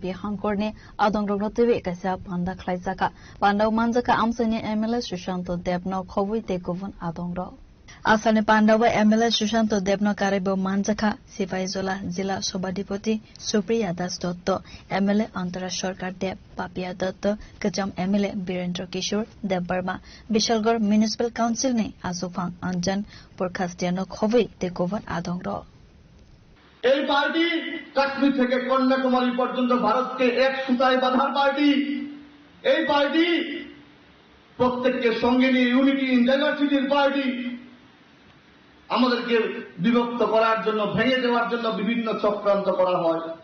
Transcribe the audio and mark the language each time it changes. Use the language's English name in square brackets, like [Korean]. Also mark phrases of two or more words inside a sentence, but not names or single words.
[Kok Borok] hangkorne adongrognotewe kaisa panda khlaijaka pandaw manjaka amsani MLA Sushanto Debno khobui tekovon adongro Asane Pandawa MLA Sushanto Debno Karebo Manjaka Sifaizola Jila Sobadipoti Supriya Das Dotto MLA Antara Sarkar Deb Papia Dotto Kajam MLA Birendra Kishore Deb Barma Bishalgarh Municipal Council ne Asufang Anjan Porkhastiano Khobui Tekovan Adongro [Bangla] এই পার্টি কাশ্মীর থেকে কন্যাকুমারী পর্যন্ত ভারতকে এক সুতায় বাঁধার পার্টি এই পার্টি প্রত্যেককে সঙ্গে নিয়ে [English] unity in diversity [Bangla] পার্টি আমাদেরকে বিভক্ত করার জন্য, ভেঙে দেওয়ার জন্য বিভিন্ন চক্রান্ত করা হয়।